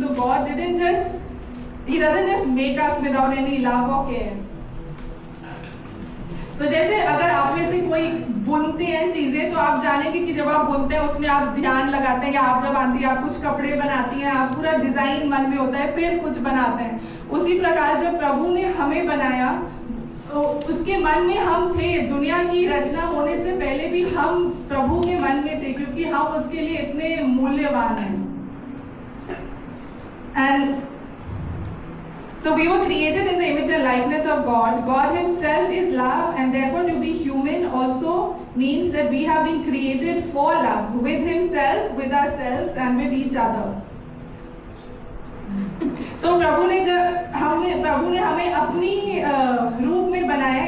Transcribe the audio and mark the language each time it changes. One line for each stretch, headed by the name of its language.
English: So God He doesn't just make us without any love or care.
Hindi: तो जैसे अगर आप में से कोई बुनते हैं चीजें, तो आप जानेंगे कि जब आप बुनते हैं उसमें आप ध्यान लगाते हैं, या आप जब आंटी आप कुछ कपड़े बनाती हैं, आप पूरा डिजाइन मन में होता है, फिर कुछ बनाते हैं। उसी प्रकार जब प्रभु ने हमें बनाया, उसके मन में हम थे। दुनिया की रचना होने से पहले भी हम प्रभु के मन में थे, क्योंकि हम उसके लिए इतने मूल्यवान हैं।
English: And so we were created in the image and likeness of God. God Himself is love, and therefore to be human also means that we have been created for love, with Himself, with ourselves, and with each other.
Hindi: तो प्रभु ने हमें अपनी रूप में बनाया।